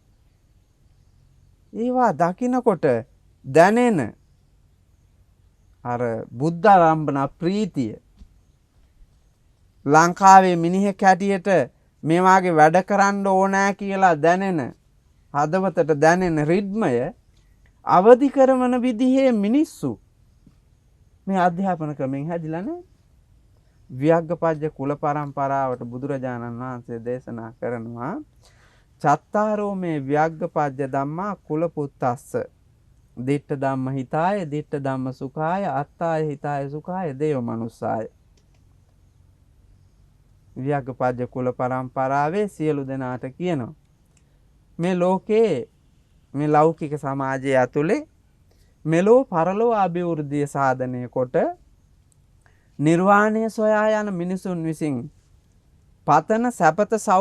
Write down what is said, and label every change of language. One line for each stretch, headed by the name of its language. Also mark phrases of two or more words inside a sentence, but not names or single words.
Sinhala: ඒවා දකින්නකොට දැනෙන අර බුද්ධ ආරම්භන ප්‍රීතිය ලංකාවේ මිනිහෙක් හැටියට මේ වාගේ වැඩ කරන්න ඕනෑ කියලා දැනෙන හදවතට දැනෙන රිද්මය අවදි කරන විදිහේ මිනිස්සු මේ අධ්‍යාපන ක්‍රමෙන් හැදිලා නැහැ. ව්‍යග්ගපජ්ජ කුල පරම්පරාවට බුදුරජාණන් වහන්සේ දේශනා කරනවා
Pali: චත්තාරෝ මේ ව්‍යග්ගපජ්ජ ධම්මා කුල පුත්තස්ස දිට්ඨ ධම්ම හිතාය දිට්ඨ ධම්ම සුඛාය අත්තාය හිතාය සුඛාය දේව මනුස්සාය.
Sinhala: ව්‍යග්ගපජ්ජ කුල පරම්පරාවේ සියලු දෙනාට කියනවා මේ ලෝකේ මේ ලෞකික සමාජය ඇතුලේ මෙලෝ පරලෝ අභිවෘද්ධිය සාධනය කොට නිර්වාණය සොයා යන මිනිසුන් විසින් පතන සැපත